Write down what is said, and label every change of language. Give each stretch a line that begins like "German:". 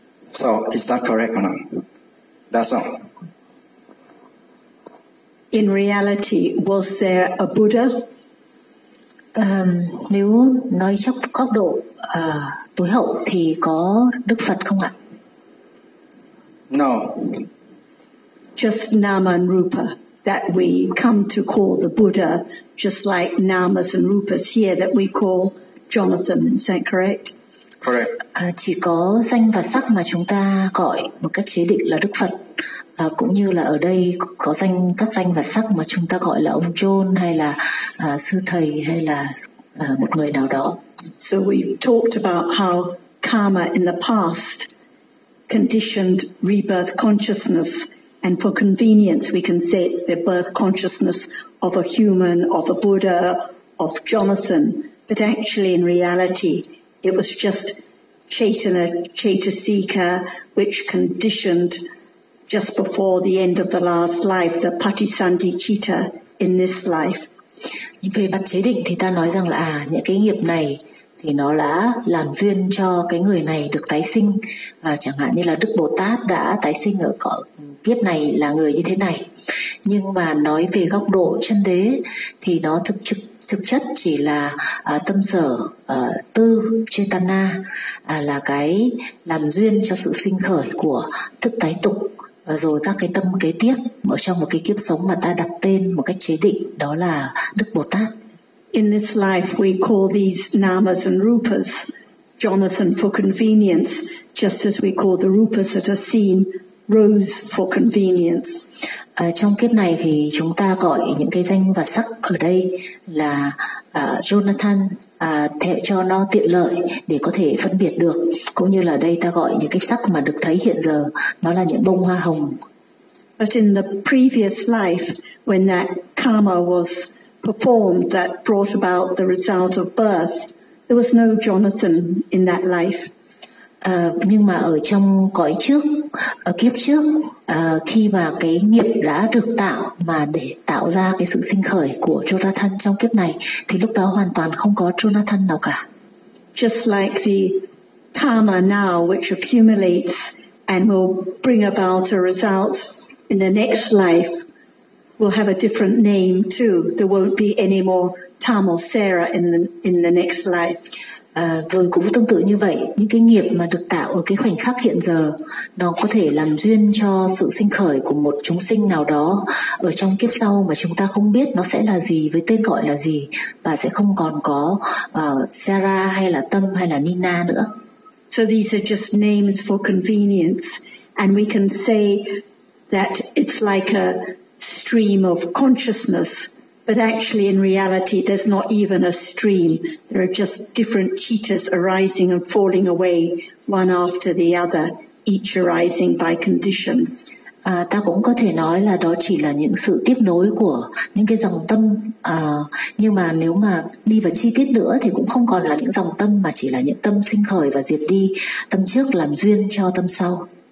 English: So is that correct or not? That's all. In reality, was there a Buddha?
Vietnamese: Nếu nói trong góc độ tối hậu thì có Đức Phật không ạ?
English: No. Just nama and rupa that we come to call the Buddha, just like namas and rupas here that we call Jonathan. Is that correct? Correct.
Vietnamese: Chỉ có danh và sắc mà chúng ta gọi một cách chế định là Đức Phật. Cũng như là ở đây có danh các danh và sắc mà chúng ta gọi là ông John hay là sư thầy hay là một người nào đó.
English: So we talked about how karma in the past conditioned rebirth consciousness, and for convenience we can say it's the birth consciousness of a human, of a Buddha, of Jonathan. But actually in reality it was just Chaitanya Chaitasika which conditioned just before the end of the last life, the Patisandhicitta in this life.
Vietnamese: Về mặt chế định thì ta nói rằng là những cái nghiệp này thì nó đã làm duyên cho cái người này được tái sinh, và chẳng hạn như là Đức Bồ Tát đã tái sinh ở cõi kiếp này là người như thế này. Nhưng mà nói về góc độ chân đế thì nó thực chất chỉ là tâm sở tư Chaitanya, là cái làm duyên cho sự sinh khởi của thức tái tục, và rồi các cái tâm kế tiếp ở trong một cái kiếp sống mà ta đặt tên một cách chế định, đó là Đức Bồ Tát.
English: In this life we call these namas and rupas Jonathan for convenience, just as we call the rupas that are seen Rose for convenience.
Vietnamese: Trong kiếp này thì chúng ta gọi những cái danh và sắc ở đây là Jonathan, theo cho nó tiện lợi để có thể phân biệt được. Cũng như là đây ta gọi những cái sắc mà được thấy hiện giờ, nó là những bông hoa hồng.
English: But in the previous life, when that karma was performed that brought about the result of birth, there was no Jonathan in that life.
Vietnamese: Nhưng mà ở trong cõi trước, ở kiếp trước, khi mà cái nghiệp đã được tạo mà để tạo ra cái sự sinh khởi của Jonathan trong kiếp này, thì lúc đó hoàn toàn không có Jonathan nào cả.
English: Just like the karma now which accumulates and will bring about a result in the next life will have a different name too. There won't be any more Tam or Sarah in the next life.
Vietnamese: Rồi cũng tương tự như vậy, những cái nghiệp mà được tạo ở cái khoảnh khắc hiện giờ, nó có thể làm duyên cho sự sinh khởi của một chúng sinh nào đó ở trong kiếp sau mà chúng ta không biết nó sẽ là gì, với tên gọi là gì, và sẽ không còn có Sarah hay là Tâm hay là Nina nữa.
English: So these are just names for convenience, and we can say that it's like a stream of consciousness. But actually in reality there's not even a stream, there are just different chittas arising and falling away one after the other, each arising by conditions.
Vietnamese: Ta cũng có thể nói là đó chỉ là những sự tiếp nối của những cái dòng tâm, nhưng mà nếu mà đi vào chi tiết nữa thì cũng không còn là những dòng tâm mà chỉ là những tâm sinh khởi và diệt đi, tâm trước làm duyên cho tâm sau.